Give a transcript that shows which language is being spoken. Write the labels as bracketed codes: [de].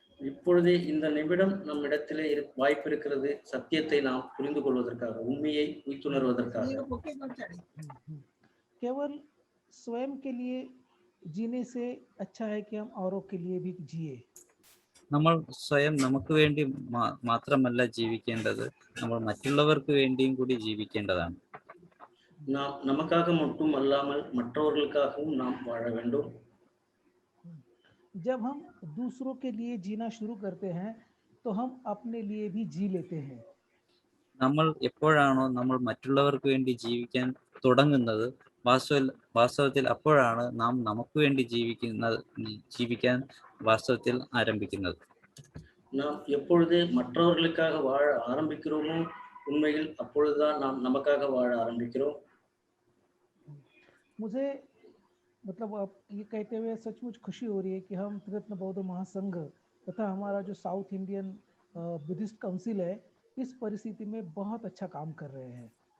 [ta] இப்பொழுதே இந்த நிமிடம் நம்மிடத்திலே வாய்ப்பு இருக்கிறது சத்தியத்தை நாம் புரிந்து கொள்வதற்காக, உண்மையை உய்த்துணர்வதற்காக. [hi] केवल स्वयं के लिए जीने से अच्छा है कि हम औरों के लिए भी जिए. [ml] നമ്മൾ സ്വയം നമുക്ക് വേണ്ടി മാത്രമല്ല ജീവിക്കേണ്ടത്, നമ്മൾ മറ്റുള്ളവർക്ക് വേണ്ടിയും കൂടി ജീവിക്കേണ്ടതാണ്. [ta] நாம் நமக்காக மட்டும் அல்லாமல் மற்றவர்களுக்காகவும் நாம் வாழ வேண்டும். [hi] जब हम दूसरों के लिए जीना शुरू करते हैं तो हम अपने लिए भी जी लेते हैं. [ml] നമ്മൾ എപ്പോഴാണോ നമ്മൾ മറ്റുള്ളവർക്ക് വേണ്ടി ജീവിക്കാൻ തുടങ്ങുന്നത്, വാസ്തവത്തിൽ അപ്പോഴാണ് നാം നമുക്ക് വേണ്ടി ജീവിക്കാൻ വാസ്തവത്തിൽ ആരംഭിക്കുന്നത്. [ta] நாம் எப்பொழுது மற்றவர்களுக்காக வாழ ஆரம்பிக்கிறோமோ உண்மையில் அப்பொழுதுதான் நாம் நமக்காக வாழ ஆரம்பிக்கிறோம். [hi] मुझे मतलब आप ये कहते हुए सचमुच खुशी हो रही है कि हम त्रिरत्न बौद्ध महासंघ तथा हमारा जो साउथ इंडियन बुद्धिस्ट काउंसिल है इस परिस्थिति में बहुत अच्छा काम कर रहे हैं.